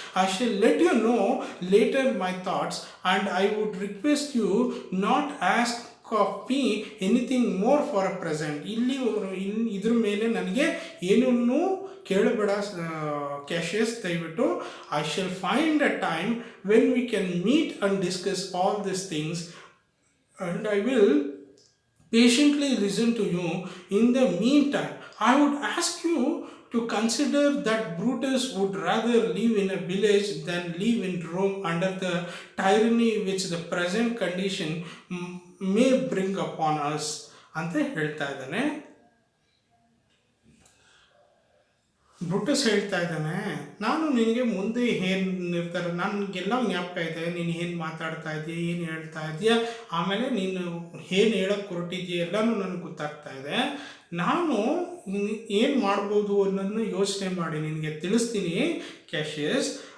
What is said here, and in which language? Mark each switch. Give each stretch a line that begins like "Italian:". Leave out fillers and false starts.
English: I shall let you know later my thoughts and I would request you not ask of me anything more for a present.
Kannada: ಇದ್ರ ಮೇಲೆ ನನಗೆ ಏನನ್ನೂ ಕೇಳಬೇಡ Cassius, ದಯವಿಟ್ಟು.
English: I shall find a time when we can meet and discuss all this things and I will patiently listen to you. In the meantime, I would ask you to consider that Brutus would rather live in a village than live in Rome under the tyranny which the present condition may bring upon us
Kannada: ಅಂತ ಹೇಳ್ತಾ ಇದ್ದಾನೆ. Brutus ಹೇಳ್ತಾ ಇದ್ದಾನೆ, ನಾನು ನಿನಗೆ ಮುಂದೆ ಏನು ನಿರ್ಧಾರ, ನನಗೆಲ್ಲ ಜ್ಞಾಪಕ ಇದೆ, ನೀನು ಏನು ಮಾತಾಡ್ತಾ ಇದೆಯಾ, ಏನು ಹೇಳ್ತಾ ಇದೆಯಾ, ಆಮೇಲೆ ನೀನು ಏನು ಹೇಳೋಕ್ಕೆ ಹೊರಟಿದೆಯಾ ಎಲ್ಲನೂ ನನಗೆ ಗೊತ್ತಾಗ್ತಾ ಇದೆ. ನಾನು ಏನು ಮಾಡ್ಬೋದು ಅನ್ನೋದನ್ನ ಯೋಚನೆ ಮಾಡಿ ನಿನಗೆ ತಿಳಿಸ್ತೀನಿ ಕ್ಯಾಶಿಯಸ್.